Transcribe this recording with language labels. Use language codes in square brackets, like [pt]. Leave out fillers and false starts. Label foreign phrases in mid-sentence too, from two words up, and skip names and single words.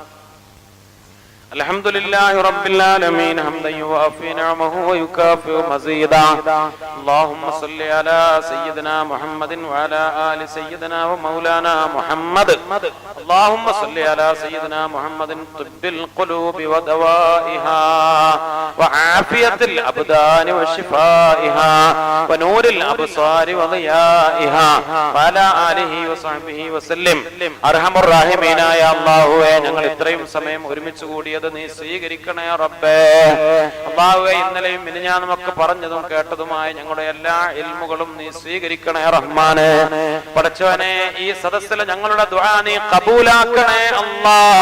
[ar] الحمد لله رب العالمين حمدا يوافي نعمه ويكافئ مزيدا اللهم صل على سيدنا محمد وعلى آل سيدنا ومولانا محمد اللهم صل على سيدنا محمد طب القلوب ودوائها وعافية الأبدان وشفائها ونور الأبصار وضيائها وعلى آله وصحبه وسلم أرحم الراحمين يا الله [ml] ഞങ്ങൾ ഇത്രയും സമയം ഒരുമിച്ച് കൂടിയ നീ സ്വീകരിക്കണേ റബ്ബേ. അല്ലാഹുവേ, ഇന്നലെയും മിനിഞ്ഞാന്നുമൊക്കെ പറഞ്ഞതും കേട്ടതുമായ ഞങ്ങളുടെ എല്ലാ ഇൽമുകളും നീ സ്വീകരിക്കണേ റഹ്മാനെ. പടച്ചവനെ, ഈ സദസ്സിൽ ഞങ്ങളുടെ ദുആ നീ കബൂലാക്കണേ അല്ലാഹ്.